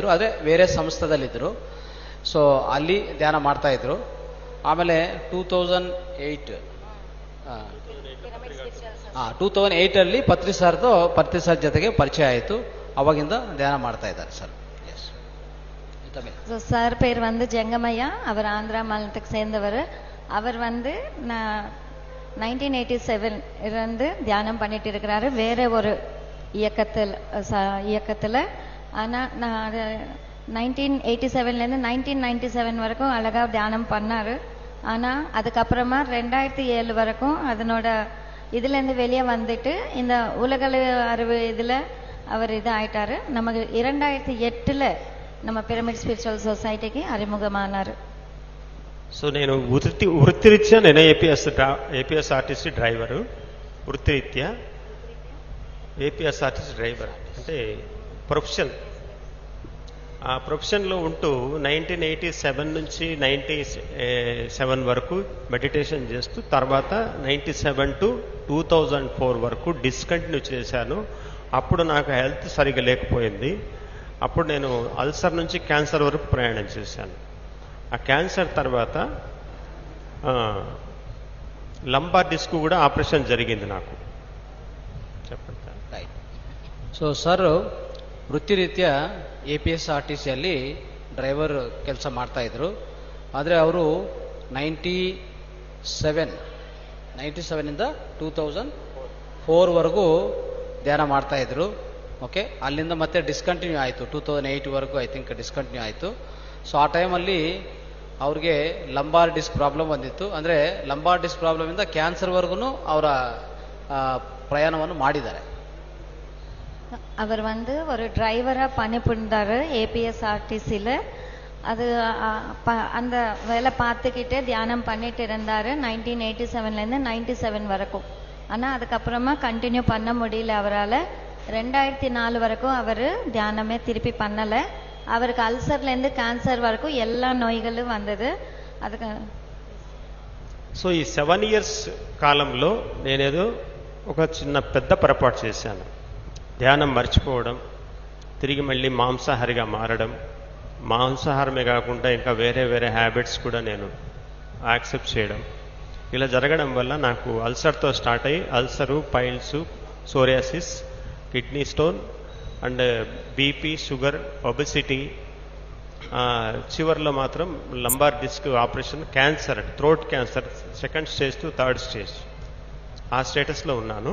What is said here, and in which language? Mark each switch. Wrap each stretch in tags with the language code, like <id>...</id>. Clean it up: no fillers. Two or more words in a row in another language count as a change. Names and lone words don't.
<kn>ಆದರೆ ಬೇರೆ ಸಂಸ್ಥೆದಲ್ಲಿದ್ದರು. ಸೊ ಅಲ್ಲಿ ಧ್ಯಾನ ಮಾಡ್ತಾ ಇದ್ರು. ಆಮೇಲೆ 2008 ಪತ್ರಿ ಸರ್ ಜೊತೆಗೆ ಪರಿಚಯ ಆಯಿತು. ಅವಾಗಿಂದ ಧ್ಯಾನ ಮಾಡ್ತಾ ಇದ್ದಾರೆ ಸರ್.</kn> <ta>சார் பேர் வந்து ஜங்கமையா. அவர் ஆந்திரா மாநிலத்துக்கு சேர்ந்தவர். அவர் வந்து 1987 இருந்து தியானம் பண்ணிட்டு இருக்கிறாரு வேற ஒரு இயக்கத்துல. ஆனா நான் 1987லேருந்து 1997 வரைக்கும் அழகா தியானம் பண்ணாரு. ஆனா அதுக்கப்புறமா 2007 வரைக்கும் அதனோட இதுல இருந்து வெளியே வந்துட்டு இந்த உலக அறிவு இதுல அவர் இது ஆயிட்டாரு. நமக்கு 2008ல நம்ம పిరమిడ్ స్పిరిచువల్ సొసైటీకి அறிமுகமானாரு.</ta> <te>సో నేను వృత్తిరీత్యా నేను ఏపీఎస్ఆర్టీసీ డ్రైవరు. వృత్తిరీత్యా ఏపీఎస్ఆర్టీసీ డ్రైవర్ అంటే ప్రొఫెషన్. ఆ ప్రొఫెషన్లో ఉంటూ 1987 నుంచి 97 వరకు మెడిటేషన్ చేస్తూ తర్వాత 97 టు 2004 వరకు డిస్కంటిన్యూ చేశాను. అప్పుడు నాకు హెల్త్ సరిగా లేకపోయింది. అప్పుడు నేను అల్సర్ నుంచి క్యాన్సర్ వరకు ప్రయాణం చేశాను. ఆ క్యాన్సర్ తర్వాత</te> <en>lumbar disc</en> <te>కూడా ఆపరేషన్ జరిగింది నాకు. చెప్పండి.</te> <kn>ಸೊ ಸರ್ ವೃತ್ತಿರೀತ್ಯಾ APSRTCಯಲ್ಲಿ ಡ್ರೈವರ್ ಕೆಲಸ ಮಾಡ್ತಾ ಇದ್ರು. ಆದರೆ ಅವರು 97ಇಂದ 2004 ವರೆಗೂ ಧ್ಯಾನ ಮಾಡ್ತಾ ಇದ್ರು. ಓಕೆ, ಅಲ್ಲಿಂದ ಮತ್ತೆ ಡಿಸ್ಕಂಟಿನ್ಯೂ ಆಯಿತು. 2008 ವರೆಗೂ</kn> <en>I think discontinue</en> <kn>ಆಯಿತು. ಸೊ ಆ ಟೈಮಲ್ಲಿ ಅವ್ರಿಗೆ</kn> <en>lumbar disc problem</en> <kn>ಬಂದಿತ್ತು. ಅಂದರೆ</kn> <en>lumbar disc</en> <kn>ಪ್ರಾಬ್ಲಮಿಂದ ಕ್ಯಾನ್ಸರ್ವರೆಗೂ ಅವರ ಪ್ರಯಾಣವನ್ನು ಮಾಡಿದ್ದಾರೆ.</kn> <ta>அவர் ஒரு டிரைவரா பணிபுரிந்தாரு ஏபிஎஸ்ஆர்டிசியில். அது அந்த வேலை பார்த்துக்கிட்டே தியானம் பண்ணிட்டு இருந்தாரு 1987லேருந்து 97 வரைக்கும். ஆனால் அதுக்கப்புறமா கண்டினியூ பண்ண முடியல அவரால். 2004 வரைக்கும் அவர் தியானமே திருப்பி பண்ணலை. அவருக்கு அல்சர்லேருந்து கேன்சர் வரைக்கும் எல்லா நோய்களும் வந்தது. அதுக்கு</ta> <te>సో ఈ 7 years కాలంలో నేనేదో ఒక చిన్న పెద్ద పొరపాటు చేశాను. ధ్యానం మర్చిపోవడం, తిరిగి మళ్ళీ మాంసాహారిగా మారడం, మాంసాహారమే కాకుండా ఇంకా వేరే వేరే హ్యాబిట్స్ కూడా నేను యాక్సెప్ట్ చేయడం, ఇలా జరగడం వల్ల నాకు అల్సర్తో స్టార్ట్ అయ్యి</te> <en>ulcer, piles, psoriasis, kidney stone and BP, sugar, obesity,</en> <te>చివరిలో మాత్రం</te> <en>lumbar disc operation, cancer, throat cancer 2nd stage to 3rd stage</en> <te>ఆ స్టేటస్లో ఉన్నాను.</te>